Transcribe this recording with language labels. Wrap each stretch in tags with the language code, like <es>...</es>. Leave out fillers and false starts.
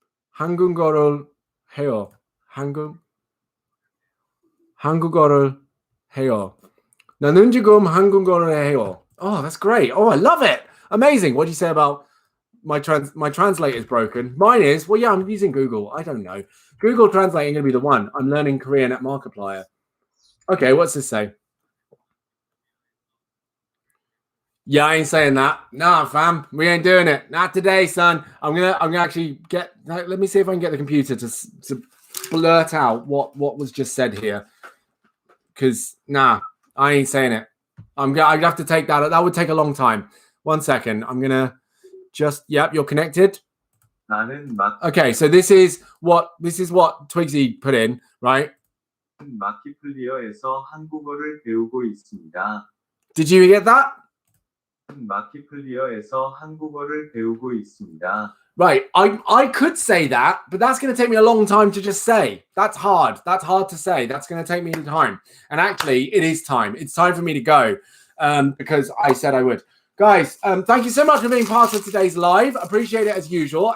<ko>한국어를 해요. 한국어를 해요. 나는 지금 한국어를 해요.</ko> <en>Oh, that's great. Oh, I love it. Amazing. What do you say about my translator is broken? Mine is, well, yeah, I'm using Google. I don't know. Google Translate ain't going to be the one. I'm learning Korean at Markiplier. Okay, what's this say? Yeah, I ain't saying that. Nah, fam, we ain't doing it. Not today, son. I'm gonna actually get. Let me see if I can get the computer to blurt out what was just said here. Because nah, I ain't saying it. I'd have to take that. That would take a long time. 1 second. I'm gonna just. Yep, you're connected. Okay, so this is what Twigsy put in, right?</en> <ko>마키플리어에서 한국어를 배우고 있습니다.</ko> <en>Did you get that?</en> <ko>마키플리어에서 한국어를 배우고 있습니다.</ko> <en>Right, I could say that, but that's going to take me a long time to just say. That's hard. That's hard to say. That's going to take me time. And actually, it is time. It's time for me to go because I said I would. Guys, thank you so much for being part of today's live. Appreciate it as usual.</en>